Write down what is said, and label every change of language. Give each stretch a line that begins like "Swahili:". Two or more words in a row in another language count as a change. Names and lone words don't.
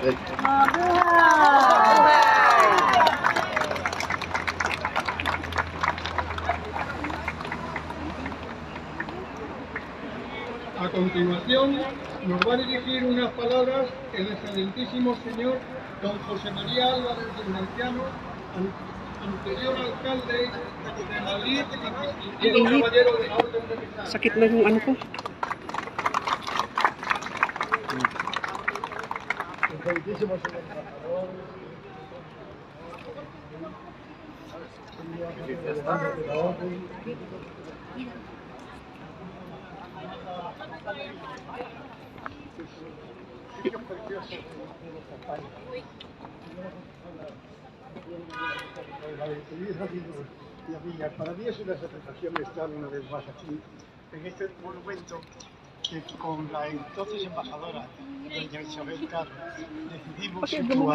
Spanish: A continuación, nos va a dirigir unas palabras el excelentísimo señor don José María Álvarez del Anciano, anterior alcalde de Madrid y distinguido caballero de la Orden de Metal.
Filipino: Sakit na yung ano ko.
Spanish: Excelentísimo señor embajador, señor de la Orden, para mí es una satisfacción estar una vez más aquí, en este monumento que con la entonces embajadora, doña Isabel Carlos, decidimos situar.